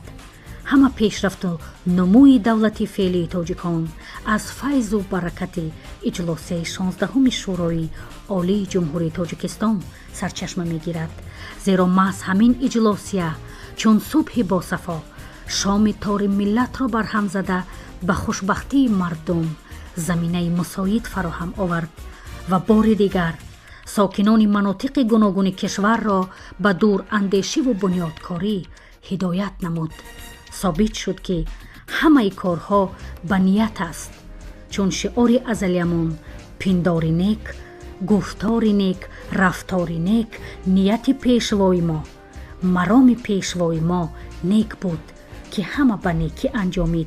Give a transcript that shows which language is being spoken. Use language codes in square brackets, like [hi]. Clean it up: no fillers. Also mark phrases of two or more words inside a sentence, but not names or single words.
[tg] ҳама пешрафту нумӯи давлати феълии тоҷикон аз файзу баракати иҷлосияи 16 шӯрои олии ҷумҳурии тоҷикистон сарчашма мегирад, зеро маҳз ҳамин иҷлосия чун субҳи босафо шоми тори миллатро барҳам зада ба хушбахтии мардум заминаи мусоид фароҳам овард [fa] و بار دیگر ساکنان مناطق گوناگون کشور را به دور اندیشی و بنیادکاری هدایت نمود. ثابت شد که همه کارها به نیت است، چون شعار ازلیمون پنداری نیک، گفتاری نیک، رفتاری نیک، نیت پیشوای ما، مرام پیشوای ما نیک بود که همه به نیکی انجامید.